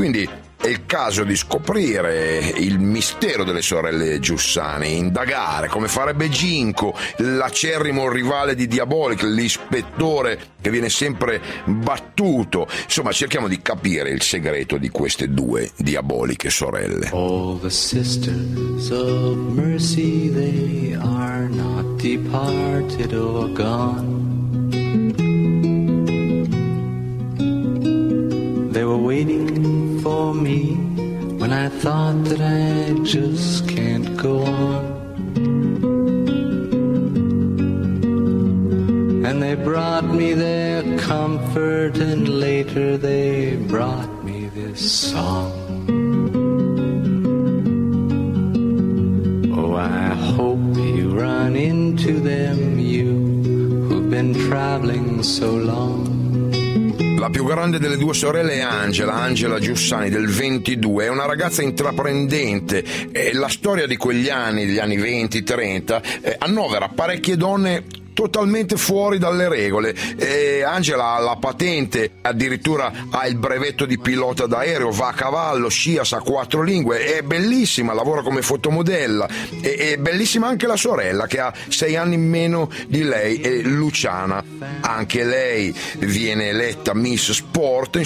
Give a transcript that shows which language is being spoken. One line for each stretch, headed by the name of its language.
Italian: Quindi è il caso di scoprire il mistero delle sorelle Giussani, indagare come farebbe Ginko, l'acerrimo rivale di Diabolik, l'ispettore che viene sempre battuto. Insomma, cerchiamo di capire il segreto di queste due diaboliche sorelle.
English: All the sisters of mercy, they are not departed or gone. They were waiting for me when I thought that I just can't go on. And they brought me their comfort, and later they brought me this song. Oh, I hope you run into them, you who've been traveling so long.
Italian: La più grande delle due sorelle è Angela, Angela Giussani, del 22. È una ragazza intraprendente. La storia di quegli anni, degli anni 20-30, annovera parecchie donne totalmente fuori dalle regole. Angela ha la patente, addirittura ha il brevetto di pilota d'aereo, va a cavallo, scia, sa quattro lingue, è bellissima, lavora come fotomodella, è bellissima anche la sorella che ha sei anni in meno di lei, è Luciana, anche lei viene eletta Miss Sport.